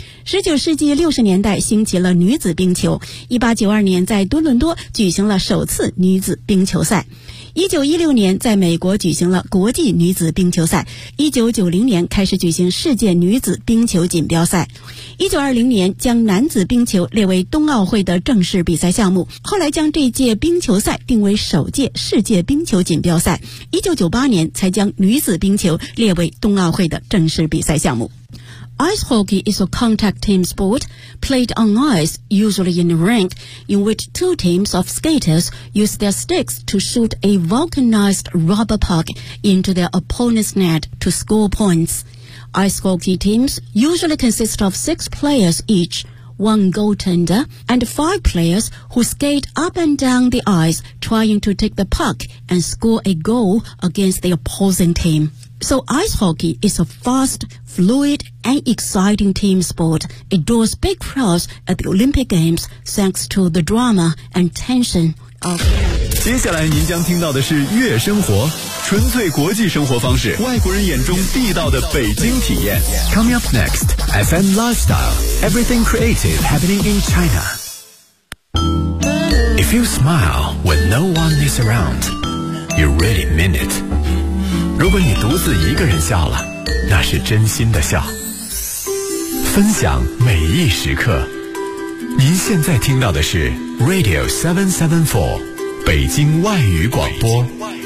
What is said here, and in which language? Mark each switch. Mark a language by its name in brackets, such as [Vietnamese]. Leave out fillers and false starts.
[Chinese] 19世纪60年代兴起了女子冰球，1892年在多伦多举行了首次女子冰球赛，1916年在美国举行了国际女子冰球赛，1990年开始举行世界女子冰球锦标赛，1920年将男子冰球列为冬奥会的正式比赛项目，后来将这届冰球赛定为首届世界冰球锦标赛，1998年才将女子冰球列为冬奥会的正式比赛项目。 [English] Ice hockey is a contact team sport played on ice, usually in a rink, in which two teams of skaters use their sticks to shoot a vulcanized rubber puck into their opponent's net to score points. Ice hockey teams usually consist of 6 players each, 1 goaltender, and 5 players who skate up and down the ice trying to take the puck and score a goal against the opposing team. So ice hockey is a fast, fluid, and exciting team sport. It draws big crowds at the Olympic Games thanks to the drama and tension of. [Chinese] 接下来您将听到的是月生活，纯粹国际生活方式，外国人眼中地道的北京体验。 [English] Coming up next, FM Lifestyle, everything creative happening in China. If you smile when no one is around, you really mean it. [Chinese] 如果你独自一个人笑了，那是真心的笑。分享每一时刻。您现在听到的是 Radio 774，北京外语广播。